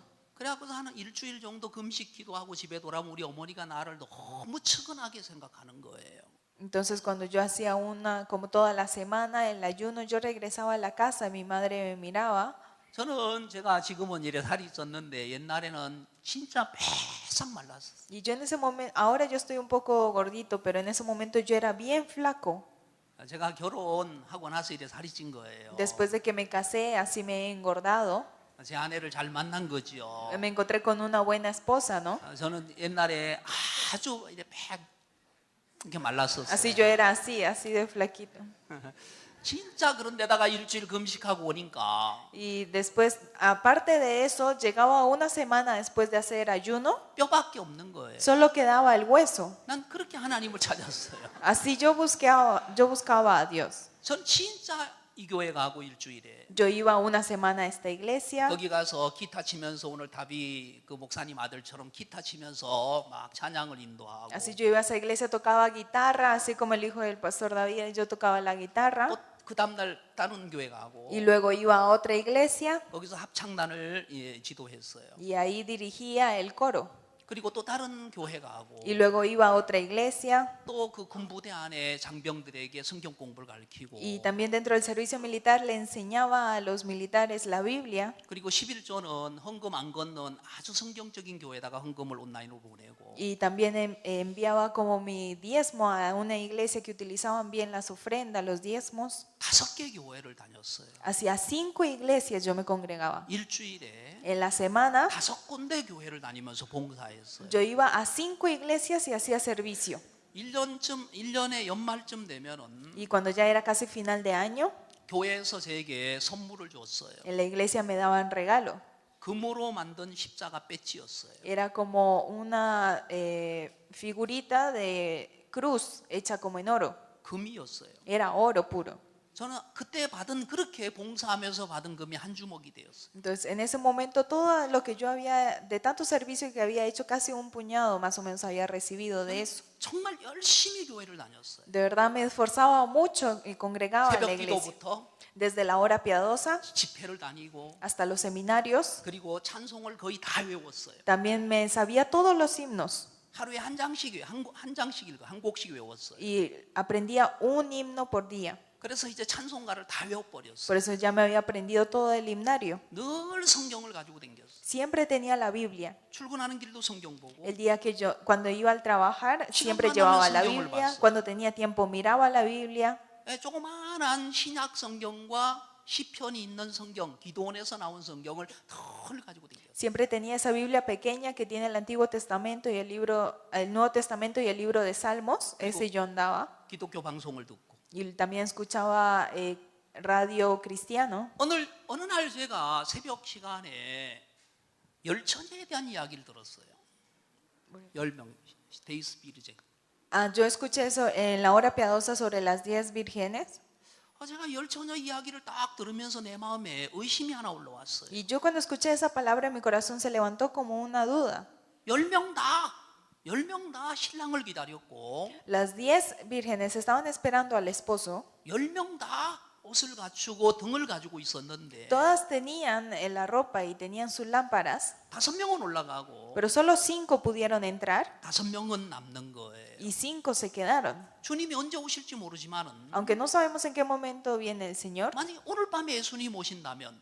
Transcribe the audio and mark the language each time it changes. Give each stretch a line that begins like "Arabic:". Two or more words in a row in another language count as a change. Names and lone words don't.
Korean: 그래갖고서 한 일주일 정도 금식 기도하고 집에 돌아오면 우리 어머니가 나를 너무 측은하게 생각하는 거예요.
Spanish: Entonces cuando yo hacía como toda la semana el ayuno, yo regresaba a la casa, mi madre me miraba.
Korean: 저는 제가 지금은 이래 살이 쪘는데 옛날에는 진짜 빼싹 말랐어요.
Spanish: Y yo en ese momento, ahora yo estoy un poco gordito, pero en ese momento yo era bien flaco.
Korean: 제가 결혼하고 나서 이래 살이 찐 거예요.
Spanish: Después de que me casé, así me he engordado.
Korean: 제 아내를 잘 만난 거죠.
Spanish: Me encontré con una buena esposa, ¿no?
Korean: 저는 옛날에 아주 이래 팩 이렇게 말랐었어요.
Spanish: Así yo era así de flaquito.
Korean: 진짜 그런데다가 일주일 금식하고 오니까
Spanish: Y después, aparte de eso, llegaba una semana después de hacer ayuno,
Korean: 뼈밖에 없는 거예요.
Spanish: solo quedaba el hueso.
Korean: 난 그렇게 하나님을 찾았어요.
Spanish: Así yo buscaba a Dios.
Korean: 전 진짜 이 교회 가고 일주일에
Spanish: Yo iba una semana a esta iglesia.
Korean: 거기 가서 기타 치면서 오늘 답이 그 목사님 아들처럼 기타 치면서 막 찬양을 인도하고
Spanish: Así yo iba a esa iglesia, tocaba guitarra, así como el hijo del pastor David, yo tocaba la guitarra.
Korean: 또 그 다음날 다른 교회 가고
Spanish: Y luego iba a otra iglesia
Korean: 거기서 합창단을 지도했어요.
Spanish: y ahí dirigía el coro.
Korean: 그리고 또 다른 교회 가고
Spanish: Y luego iba a otra iglesia.
Korean: 또 그 군부대 안에 장병들에게 성경 공부를 가르치고
Spanish: Y también dentro del servicio militar le enseñaba a los militares la Biblia.
Korean: 그리고 11조는 헌금 안 걷는 아주 성경적인 교회에다가 헌금을 온라인으로 보내고
Spanish: Y también enviaba como mi diezmo a una iglesia que utilizaban bien las ofrendas, los diezmos.
Korean: 5개 교회를 다녔어요.
Spanish: Hacia 5 iglesias yo me congregaba.
Korean: 일주일에
Spanish: En la semana
Korean: 5군데 교회를 다니면서 봉사했어요.
Spanish: yo iba a 5 iglesias y hacía servicio.
Korean: 1년의 연말쯤 되면은
Spanish: Y cuando ya era casi final de año,
Korean: 교회에서 제게 선물을 줬어요.
Spanish: en la iglesia me daban regalo.
Korean: 금으로 만든 십자가 배지였어요.
Spanish: Era como una figurita de cruz hecha como en oro.
Korean: 금이었어요.
Spanish: Era oro puro.
Korean: 저는 그때 받은 그렇게 봉사하면서 받은 금이 한 주먹이 되었어요.
Spanish: Entonces, en ese momento, todo lo que yo había, de tanto servicio que había hecho, casi un puñado más o menos había recibido de eso.
Korean: 정말 열심히 교회를 다녔어요.
Spanish: De verdad me esforzaba mucho y congregaba en la
Korean: 새벽
Spanish: iglesia.
Korean: 기도부터
Spanish: Desde la hora piadosa
Korean: 집회를 다니고
Spanish: hasta los seminarios.
Korean: 그리고 찬송을 거의 다 외웠어요.
Spanish: También me sabía todos los himnos
Korean: 하루에 한 장씩 한 장씩 읽어 한 곡씩 외웠어요.
Spanish: y aprendía un himno por día.
Korean: 그래서 이제 찬송가를 다 외워버렸어요.
Spanish: Por eso ya me había aprendido todo el himnario.
Korean: 늘 성경을 가지고 댕겼어요.
Spanish: Siempre tenía la Biblia.
Korean: 출근하는 길도 성경 보고
Spanish: El día que cuando iba al trabajar, siempre
Korean: 시간만
Spanish: llevaba
Korean: 나면
Spanish: la
Korean: 성경을
Spanish: Biblia.
Korean: 봤어요.
Spanish: Cuando tenía tiempo, miraba la Biblia.
Korean: 조그마한 신약 성경과 시편이 있는 성경, 기도원에서 나온 성경을 늘 가지고 댕겼어요.
Spanish: Siempre tenía esa Biblia pequeña que tiene el Antiguo Testamento y el Nuevo Testamento y el libro de Salmos. Ese yo andaba.
Korean: 기독교 방송을 듣고
Spanish: Y también escuchaba radio cristiano.
Korean: 어느 날 제가 새벽 시간에 열천에 대한 이야기를 들었어요. 10명 데이스피리제
Spanish: Yo escuché eso en la hora piadosa sobre las 10 vírgenes.
Korean: 제가 열 처녀 이야기를 딱 들으면서 내 마음에 의심이 하나 올라왔어요.
Spanish: Y yo cuando escuché esa palabra, mi corazón se levantó como una duda.
Korean: 10명 다 신랑을 기다렸고
Spanish: Las 10 vírgenes estaban esperando al esposo.
Korean: 10명 다 옷을 갖추고 등을 가지고 있었는데
Spanish: Todas tenían la ropa y tenían sus lámparas,
Korean: 5명은 올라가고
Spanish: pero solo 5 pudieron entrar
Korean: 5명은 남는 거예요.
Spanish: y 5 se quedaron.
Korean: 주님이 언제 오실지 모르지만은
Spanish: Aunque no sabemos en qué momento viene el Señor,
Korean: 만약에 오늘 밤에 예수님 오신다면